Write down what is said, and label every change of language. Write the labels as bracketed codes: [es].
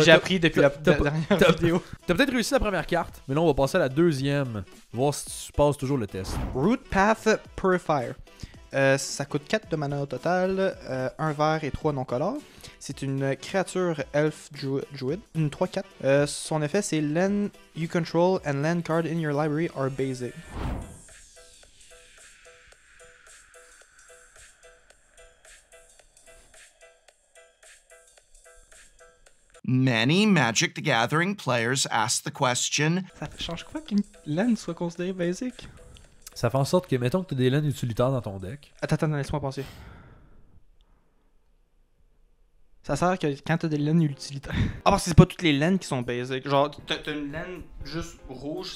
[fr] J'ai appris depuis la dernière vidéo. T'as peut-être réussi la première carte, mais là on va passer à la deuxième. Voir si tu passes toujours le test. Root Path Purifier. Ça coûte 4 de mana au total, 1 vert et 3 non color. C'est une créature elf druid, une 3-4. Son effet c'est [en] land you control and land card in your library are basic. Many Magic the Gathering players ask the question, [fr] Ça change quoi qu'une land soit considérée basic? Ça fait en sorte que, mettons que t'as des laines utilitaires dans ton deck. Attends, laisse-moi penser. Ça sert que quand t'as des laines utilitaires. Ah, parce que c'est pas toutes les laines qui sont basic. Genre, t'as une laine juste rouge.